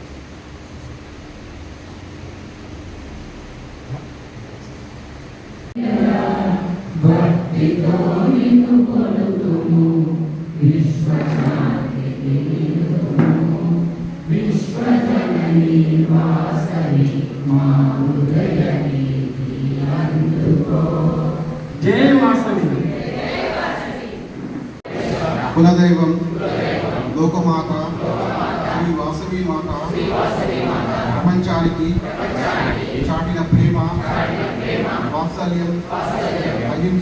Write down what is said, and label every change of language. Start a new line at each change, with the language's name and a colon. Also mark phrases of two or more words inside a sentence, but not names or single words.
Telugu: భక్తితో నిన్ను కొలుతుము విశ్వశాంతి విశ్వజననీ వాసవీ మా హృదయనీ అందుకో। జై వాసవి, కులదైవం లోకమాత శ్రీ వాసవి మాత ప్రపంచానికి చాటిన ప్రేమ వాత్సల్యం అహింస